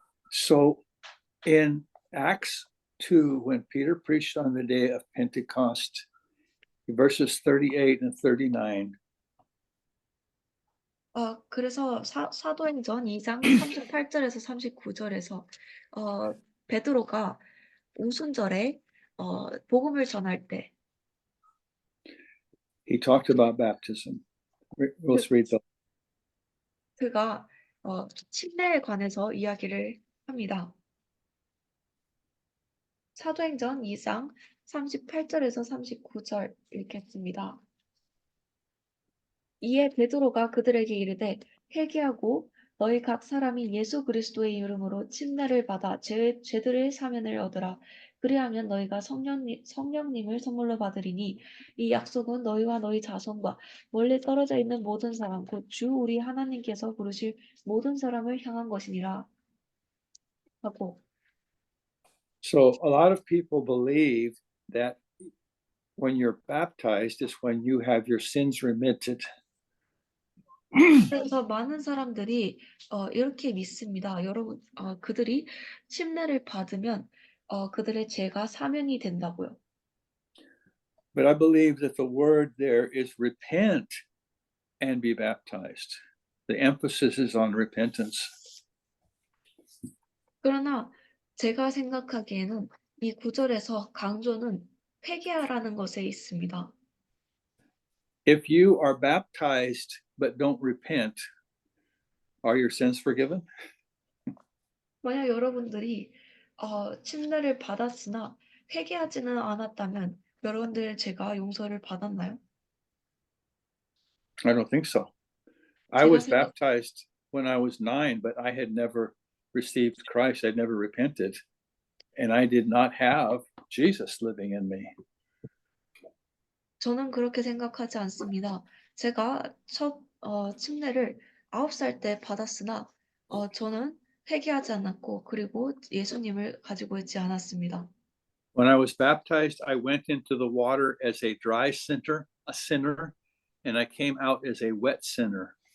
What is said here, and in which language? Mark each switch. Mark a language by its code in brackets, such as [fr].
[en] So in Acts 2, when Peter preached on the day of Pentecost, verses 38 and 39, [ko] 그래서 사도행전 2장 38절에서 39절에서 베드로가 오순절에 복음을 전할 때 [en] He talked about baptism. Let's read the [ko] 그가 침례에 관해서 이야기를 합니다. 사도행전 2장 38절에서 39절 읽겠습니다. 이에 베드로가 그들에게 이르되 회개하고 너희 각 사람이 예수 그리스도의 이름으로 침례를 받아 죄들의 사면을 얻으라. 그리하면 너희가 성령님을 선물로 받으리니 이 약속은 너희와 너희 자손과 멀리 떨어져 있는 모든 사람 곧 주 우리 하나님께서 부르실 모든 사람을 향한 것이니라 하고 [en] So a lot of people believe that when you're baptized is when you have your sins remitted. [ko] 그래서 많은 사람들이 이렇게 믿습니다. 여러분, 그들이 침례를 받으면 그들의 죄가 사면이 된다고요. [en] But I believe that the word there is repent and be baptized. The emphasis is on repentance. [ko] 그러나 제가 생각하기에는 이 구절에서 강조는 회개하라는 것에 있습니다. [en] If you are baptized but don't repent, are your sins forgiven? [ko] 만약 여러분들이 침례를 받았으나 회개하지는 않았다면 여러분들의 죄가 용서를 받았나요? [en] I don't think so. I [ko] 제가 [en] was [ko] 생각- [en] baptized when I was 9, but I had never received Christ. I'd never repented. And I did not have Jesus living in me. [ko] 저는 그렇게 생각하지 않습니다. 제가 첫 침례를 9살 때 받았으나 저는 회개하지 않았고 그리고 예수님을 가지고 있지 않았습니다. [en] When I was baptized, I went into the water as a dry sinner, and I came out as a wet sinner.